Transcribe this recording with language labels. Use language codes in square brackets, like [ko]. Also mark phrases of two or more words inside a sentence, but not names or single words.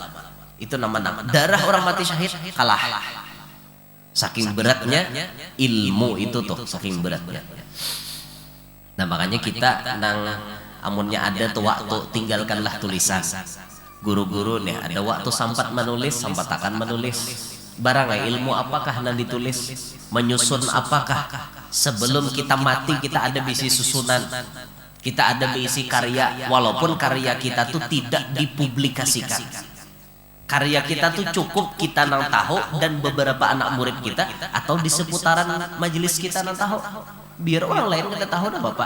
[id] Itu nama darah orang mati syahid kalah. Saking beratnya ilmu itu tuh, saking beratnya. [bjn] Nah, makanya kita nang amunnya ada tuh waktu tinggalkanlah tulisan. [id] Guru-guru nih ada waktu sampat menulis, sampat akan menulis barang ilmu apakah yang ditulis, menyusun apakah sebelum kita mati kita ada bisi susunan, kita ada bisi karya, walaupun karya kita tuh tidak dipublikasikan, karya kita tuh cukup kita nang tahu dan beberapa anak murid kita atau di seputaran majelis kita nang tahu, biar orang lain kita tahu dah Bapak.